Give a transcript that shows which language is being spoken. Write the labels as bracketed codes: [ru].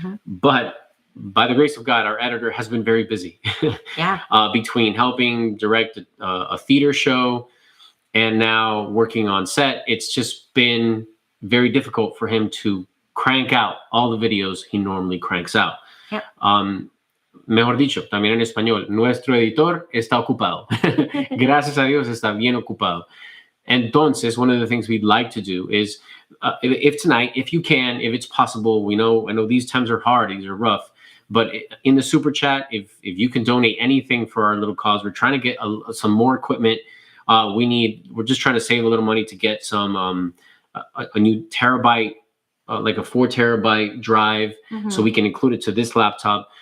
[en] But by the grace of God, our editor has been very busy. Between helping direct a theater show and now working on set, it's just been very difficult for him to crank out all the videos he normally cranks out. [es] Mejor dicho, también en español, nuestro editor está ocupado. Gracias a Dios está bien ocupado. Entonces, [en] one of the things we'd like to do is, if tonight, if you can, if it's possible, I know these times are hard, these are rough, but in the super chat, if you can donate anything for our little cause, we're trying to get some more equipment. We're just trying to save a little money to get some a new terabyte, like a 4 terabyte drive, so we can include it to this laptop.